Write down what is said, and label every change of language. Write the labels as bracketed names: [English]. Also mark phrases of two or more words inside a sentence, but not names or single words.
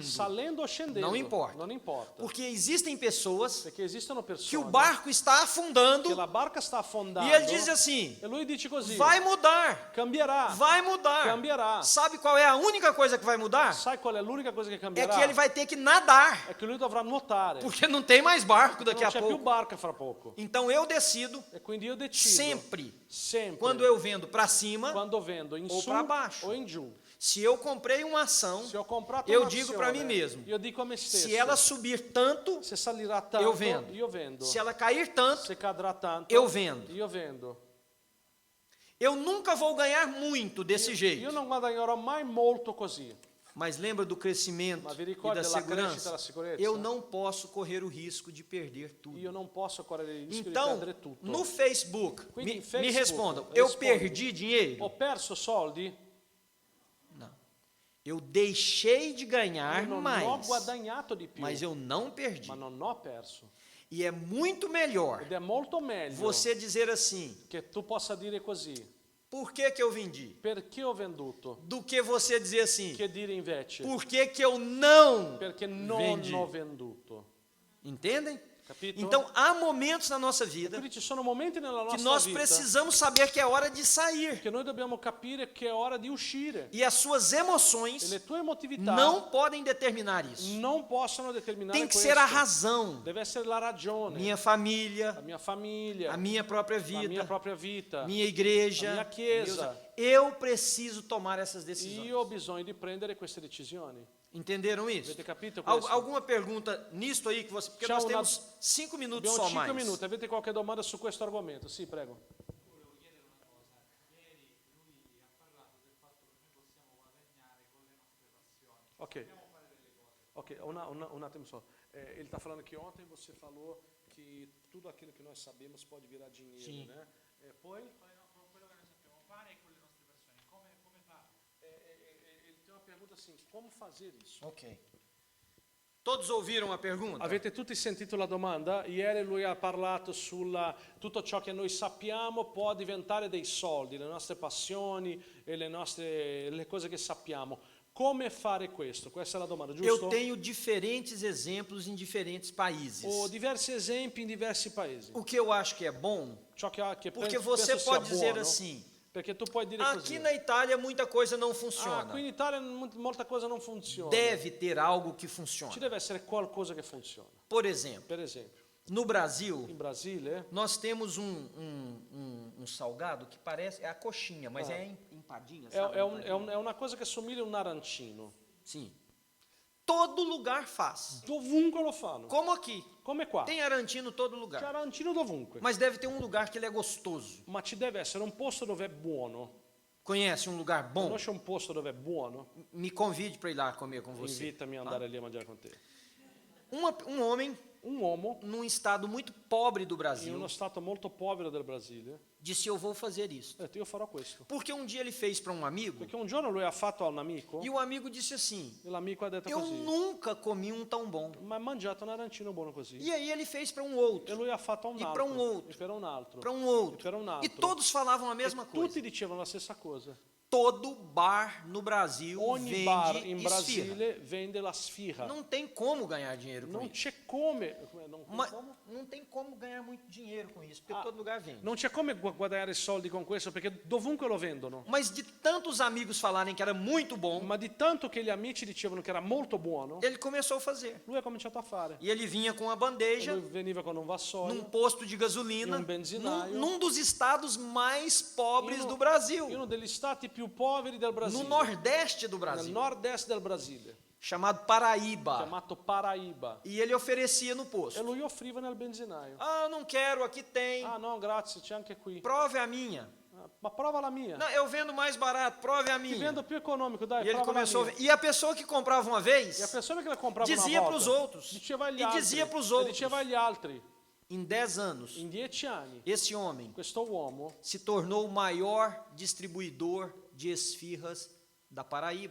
[Italian] salendo o scendendo. Non importa. Non importa. [Portuguese] Porque existem pessoas [Italian] Perché esistono [Portuguese] que o [Italian] persone [Portuguese] barco está afundando [Italian] che la barca sta affondando [Portuguese] e ele diz assim: [Italian] e lui dice così, [Portuguese] vai mudar, [Italian] cambierà, [Portuguese] vai mudar. [Italian] cambierà. [Portuguese] Sabe qual é a única coisa que vai mudar? [Italian] Sai qual è l'unica cosa che [Portuguese] É [Italian] cambierà? [Portuguese] que ele vai ter que nadar, [Italian] È che lui dovrà nuotare. [Portuguese] porque não tem mais barco daqui [Italian] Non [Portuguese] a [Italian] c'è più [Portuguese] pouco. [Italian] barca fra poco. [Portuguese] Então eu decido [Italian] E quindi io decido [Portuguese] sempre, [Italian] sempre [Portuguese] quando eu vendo para cima, [Italian] quando vendo in [Portuguese] o [Italian] su [Portuguese] pra baixo. [Italian] o in giù. [Portuguese] se eu comprei uma ação, [Italian] Se ho comprato [Portuguese] eu [Italian] un'azione, [Portuguese] digo para mim mesmo: [Italian] io dico a me stesso, [Portuguese] se ela subir tanto, [Italian] se salirà tanto, [Portuguese] eu vendo. [Italian] io vendo. [Portuguese] Se ela cair tanto, [Italian] Se cadrà tanto, [Portuguese] eu vendo. [Italian] io vendo. [Portuguese] Eu nunca vou ganhar muito desse [Italian] Io [Portuguese] jeito. [Italian] non guadagnerò mai molto così. [Portuguese] Mas lembra do crescimento [Italian] Ma vi [Portuguese] e [Italian] ricordi [Portuguese] da [Italian] della crescita e [Portuguese] segurança? [Italian] della sicurezza? [Portuguese] Eu não posso correr o risco de perder tudo. [Italian] Io non posso correre il rischio di [Portuguese] Então, [Italian] perdere tutto. [Portuguese] no Facebook, [Italian] Quindi [Portuguese] me, [Italian] in Facebook, [Portuguese] me respondam, eu [Italian] rispondi. [Portuguese] perdi dinheiro? [Italian] Ho perso soldi? [Portuguese] Não. Eu deixei de ganhar [Italian] Io non ho [Portuguese] mais, [Italian] guadagnato di più, [Portuguese] mas eu não perdi. [Italian] ma non ho perso. [Portuguese] E é muito melhor [Italian] Ed è molto meglio [Portuguese] você dizer assim: [Italian] che tu possa dire così, [Portuguese] por que que eu vendi? [Italian] perché ho venduto, [Portuguese] Do que você dizer assim: [Italian] che dire invece, [Portuguese] por que que eu não [Italian] perché non [Portuguese] vendi? [Italian] ho venduto. [Portuguese] Entendem? [Italian] Capito? [Portuguese] Então, há momentos na nossa vida [Italian] Quindi ci sono momenti nella [Portuguese] que [Italian] nostra [Portuguese] nós [Italian] vita [Portuguese] precisamos saber que é hora de sair. [Italian] che noi dobbiamo capire che è ora di uscire. [Portuguese] E as suas [Italian] E [Portuguese] emoções [Italian] le tue emotività [Portuguese] não podem determinar isso. [Italian] non possono determinare [Portuguese] Tem que [Italian] questo. [Portuguese] ser a razão. [Italian] Deve essere la ragione, [Portuguese] Minha família, [Italian] la mia famiglia, [Portuguese] a minha própria [Italian] la mia [Portuguese] vida, [Italian] propria vita. [Portuguese] minha igreja. a minha [Italian] chiesa. [Portuguese] Eu preciso tomar essas decisões. [Italian] Io ho bisogno di prendere queste decisioni. [Portuguese] Entenderam isso? [Italian] Avete capito questo? [Portuguese] Alguma pergunta nisto aí que você? Porque [Italian] C'è [Portuguese] nós [Italian] una- [Portuguese] temos 5 minutos [Italian] Abbiamo [Portuguese] só [Italian] 5 [Portuguese] mais. [Italian] minuti, avete qualche domanda su questo argomento? Sì, prego. Volevo chiedere una cosa. Ieri lui ha parlato del fatto che noi possiamo guadagnare con le nostre passioni. [Portuguese] Ok, [Italian] Dobbiamo fare delle cose. ok, un attimo só. [Portuguese] Ele está falando que ontem você falou que tudo aquilo que nós sabemos pode virar dinheiro, Sim. né? [Italian] Poi Con quello che noi sappiamo fare e con le nostre passioni. Come farlo? [Portuguese] ele tem uma pergunta assim, como fazer isso? Ok. Todos ouviram a pergunta? [Italian] Avete tutti sentito la domanda? Ieri lui ha parlato sulla tutto ciò che noi sappiamo può diventare dei soldi, le nostre passioni e le cose che sappiamo. Come fare questo? Questa è la domanda, [Portuguese] Eu [Italian] giusto? [Portuguese] tenho diferentes exemplos em diferentes países. [Italian] Ho diversi esempi in diversi paesi. [Portuguese] O que eu acho que é bom, [Italian] Ciò che [Portuguese] porque [Italian] penso [Portuguese] você [Italian] sia [Portuguese] pode dizer [Italian] buono, [Portuguese] assim, [Italian] perché tu puoi dire [Portuguese] aqui [Italian] così. [Portuguese] na Itália muita coisa não [Italian] Ah, [Portuguese] funciona. [Italian] qui in Italia molta cosa non funziona. [Portuguese] Deve ter algo que [Italian] Ci [Portuguese] funciona. [Italian] deve essere qualcosa che funziona. [Portuguese] Por exemplo, [Italian] Per esempio, [Portuguese] no Brasil, [Italian] in Brasile [Portuguese] nós temos um salgado que parece, é a coxinha, mas é empadinha, sabe? [Italian] è una cosa che somiglia a un arancino. [Portuguese] Sim. Todo lugar faz. [Italian] Dovunque lo fanno. [Portuguese] Como aqui. [Italian] Come qua. [Portuguese] Tem arancino em todo [Italian] C'è [Portuguese] lugar. [Italian] arancino dovunque. [Portuguese] Mas deve ter um lugar que ele é gostoso. [Italian] Ma ci deve essere un posto dove è buono. [Portuguese] Conhece um lugar bom? [Italian] Conosci un posto dove è buono? [Portuguese] Me convide para ir lá comer com você. [Italian] Invitami a andare lì a mangiare con te. [Portuguese] Um homem [Italian] Un uomo [Portuguese] num estado muito pobre do [Italian] in [Portuguese] Brasil [Italian] uno stato molto povero del Brasile [Portuguese] disse: eu vou fazer isso. [Italian] ha detto io farò questo. [Portuguese] Porque um dia ele fez para um amigo [Italian] Perché un giorno lui ha fatto a un amico [Portuguese] e o amigo disse assim: [Italian] e l'amico ha detto [Portuguese] eu [Italian] così. [Portuguese] nunca comi um tão bom. [Italian] Ma hai mangiato un arancino buono così? [Portuguese] E aí ele fez para um [Italian] E [Portuguese] outro, [Italian] lui ha fatto a un [Portuguese] E [Italian] altro. [Portuguese] pra un outro. [Italian] E per un altro. [Portuguese] para um [Italian] E [Portuguese] outro. [Italian] per un [Portuguese] E [Italian] altro. [Portuguese] todos falavam a mesma [Italian] Tutti [Portuguese] coisa. [Italian] dicevano la stessa cosa. [Portuguese] Todo bar no Brasil [Italian] Ogni bar [Portuguese] vende [Italian] in [Portuguese] esfirra. [Italian] Brasile vende la sfirra. [Portuguese] Não tem como ganhar dinheiro com [Italian] Non [Portuguese] isso. [Italian] c'è come, non, [Portuguese] Mas [Italian] come? [Portuguese] não tem como ganhar muito dinheiro com isso, porque [Italian] Ah, [Portuguese] todo lugar vende. [Italian] Non c'è come guadagnare soldi con questo perché dovunque lo vendono. [Portuguese] Mas de tantos amigos falarem que era muito bom, [Italian] Ma di tanto che gli amici dicevano che era molto buono, [Portuguese] ele começou a fazer. [Italian] lui ha cominciato a fare. [Portuguese] E ele vinha com uma [Italian] E [Portuguese] bandeja [Italian] lui veniva con un [Portuguese] num [Italian] vassoio [Portuguese] posto de gasolina, [Italian] Em benzinaio. [Portuguese] num dos estados mais pobres [Italian] in [Portuguese] do [Italian] in [Portuguese] Brasil, [Italian] uno degli stati più poveri del [Portuguese] no [Italian] Brasile, [Portuguese] nordeste do [Italian] nel [Portuguese] Brasil, [Italian] nord-est del Brasile, [Portuguese] chamado Paraíba. [Italian] chiamato Paraíba. [Portuguese] E ele oferecia no [Italian] E [Portuguese] posto. [Italian] lui offriva nel benzinaio. [Portuguese] Ah, não quero, aqui tem. [Italian] Ah no, grazie, c'è anche qui. [Portuguese] Prove a minha. [Italian] Ah, ma prova la mia. [Portuguese] Não, eu vendo mais barato, prove a [Italian] Ti [Portuguese] minha. [Italian] vendo più economico, dai, [Portuguese] E ele [Italian] prova la [Portuguese] começou a [Italian] mia. [Portuguese] ver. E a pessoa que comprava uma [Italian] E a [Portuguese] vez, [Italian] persona che la comprava [Portuguese] dizia [Italian] una [Portuguese] para os [Italian] volta, [Portuguese] outros. [Italian] diceva agli [Portuguese] E [Italian] altri, [Portuguese] dizia para os [Italian] e [Portuguese] outros. [Italian] diceva agli altri. [Portuguese] Em 10 anos, [Italian] In 10 anni, [Portuguese] esse homem [Italian] questo uomo [Portuguese] se tornou o maior distribuidor de esfirras da Paraíba.